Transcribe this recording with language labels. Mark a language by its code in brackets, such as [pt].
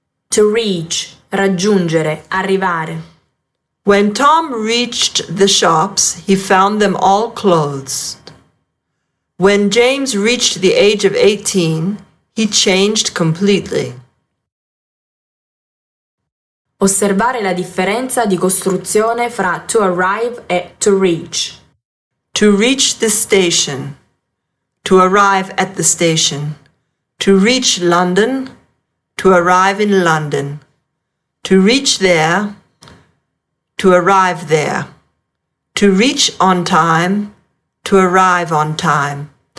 [en] To reach. [it] Raggiungere, arrivare. [en] When Tom reached the shops, he found them all closed. When James reached the age of 18, he changed completely. [it] Osservare la differenza di costruzione fra to arrive e to reach. [en] To reach the station. To arrive at the station. To reach London. To arrive in London. To reach there. To arrive there. To reach on time. To arrive on time.